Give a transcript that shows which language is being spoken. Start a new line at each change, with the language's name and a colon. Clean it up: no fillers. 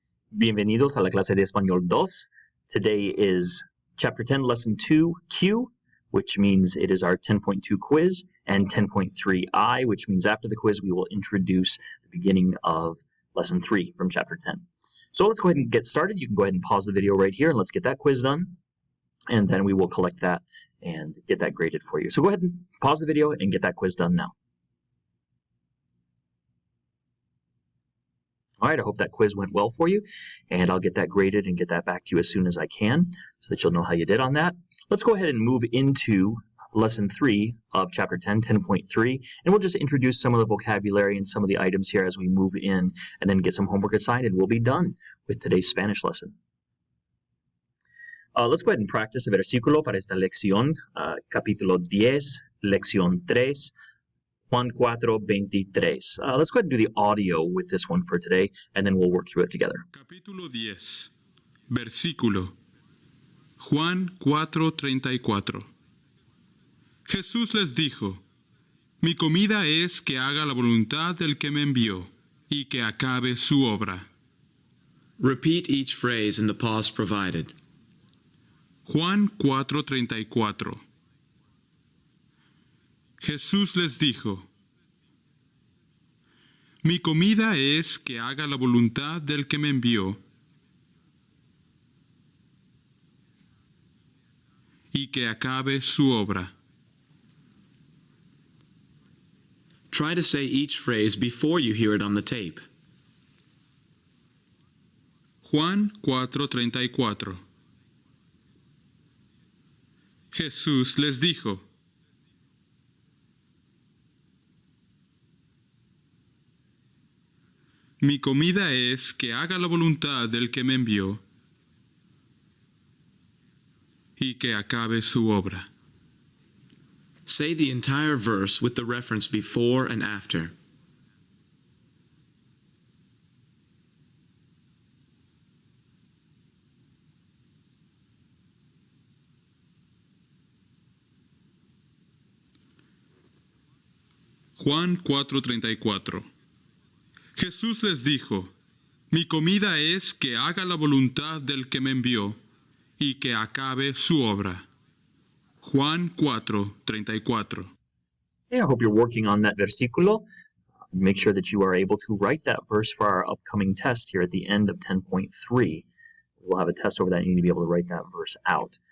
Spanish: Bienvenidos a la clase de Español 2.
English: Today is Chapter 10, Lesson 2, Q, which means it is our 10.2 quiz, and 10.3I, which means after the quiz we will introduce the beginning of Lesson 3 from Chapter 10. So let's go ahead and get started. You can go ahead and pause the video right here and let's get that quiz done, and then we will collect that and get that graded for you. So go ahead and pause the video and get that quiz done now. All right, I hope that quiz went well for you, and I'll get that graded and get that back to you as soon as I can so that you'll know how you did on that. Let's go ahead and move into Lesson 3 of Chapter 10, 10.3, and we'll just introduce some of the vocabulary and some of the items here as we move in and then get some homework assigned, and we'll be done with today's Spanish lesson. Let's go ahead and practice
Spanish: el versículo para esta lección, capítulo 10, lección 3, Juan 4:23.
English: Let's go ahead and do the audio with this one for today, and then we'll work through it together.
Spanish: Capítulo 10, versículo. Juan 4:34. Jesús les dijo, mi comida es que haga la voluntad del que me envió y que acabe su obra.
English: Repeat each phrase in the pause provided.
Spanish: Juan 4:34. Jesús les dijo, mi comida es que haga la voluntad del que me envió y que acabe su obra.
English: Try to say each phrase before you hear it on the tape.
Spanish: Juan 4:34. Jesús les dijo, mi comida es que haga la voluntad del que me envió y que acabe su obra.
English: Say the entire verse with the reference before and after.
Spanish: Juan 4:34. Jesús les dijo, mi comida es que haga la voluntad del que me envió y que acabe su obra. Juan 4:34.
English: I hope you're working on that versículo. Make sure that you are able to write that verse for our upcoming test here at the end of 10.3. We'll have a test over that, and you need to be able to write that verse out.